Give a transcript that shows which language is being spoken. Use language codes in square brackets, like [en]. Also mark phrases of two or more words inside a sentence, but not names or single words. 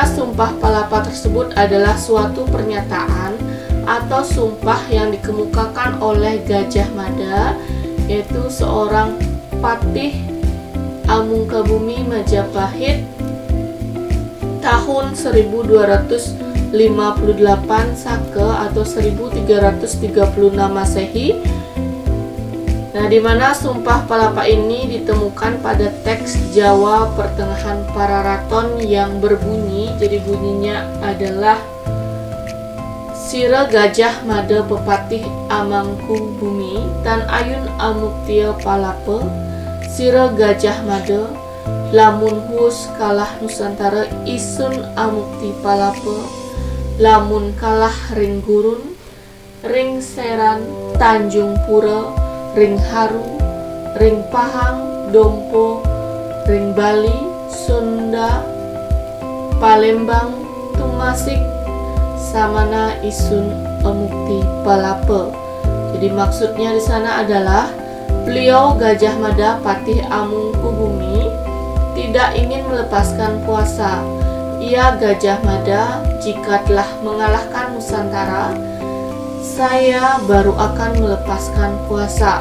[id] Sumpah Palapa tersebut adalah suatu pernyataan atau sumpah yang dikemukakan oleh Gajah Mada, yaitu seorang patih Amungkabumi Majapahit tahun 1258 Saka atau 1336 Masehi. Nah, di mana Sumpah Palapa ini ditemukan pada teks Jawa Pertengahan Pararaton yang berbunyi, jadi bunyinya adalah [kaw] Sira Gajah Mada Pepatih Amangku Bumi Tan Ayun Amuktia Palapa, Sira Gajah Mada lamun hus kalah Nusantara isun amukti palapa, lamun kalah ring gurun, ring seran Tanjung Pura, ring haru, ring Pahang, Dompo, ring Bali, Sunda, Palembang, Tumasik, samana isun amukti palapa. [id] Jadi maksudnya di sana adalah beliau Gajah Mada Patih Amungkubumi tidak ingin melepaskan puasa. Ia Gajah Mada jika telah mengalahkan Nusantara, saya baru akan melepaskan puasa.